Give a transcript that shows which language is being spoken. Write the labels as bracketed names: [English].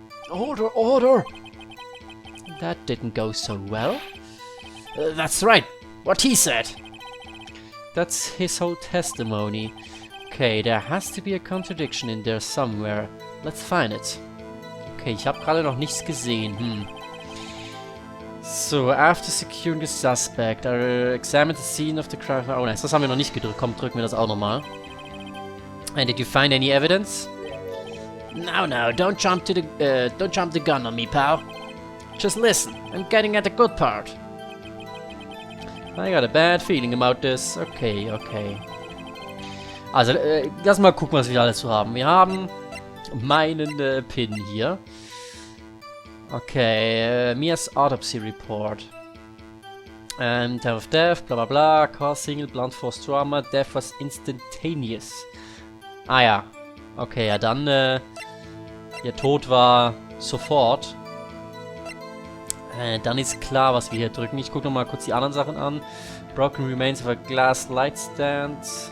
[English] Order, order! That didn't go so well. That's right. What he said. That's his whole testimony. Okay, there has to be a contradiction in there somewhere. Let's find it. [German] Okay, ich habe gerade noch nichts gesehen. [English] So, after securing the suspect, I examined the scene of the crime. [German] Oh nice, das haben wir noch nicht gedrückt. Komm, drücken wir das auch nochmal. [English] And did you find any evidence? No, don't jump the gun on me, pal. Just listen, I'm getting at the good part. I got a bad feeling about this. Okay. [German] Also, lass mal gucken, was wir alles so haben. Wir haben meinen Pin hier. [English] Okay, Mia's autopsy report. Time of death, bla bla bla, cause single, blunt force trauma, death was instantaneous. [German] Ah ja, okay, ja dann, ihr Tod war sofort. Dann ist klar, was wir hier drücken. Ich gucke nochmal kurz die anderen Sachen an. [English] Broken remains of a glass light stand.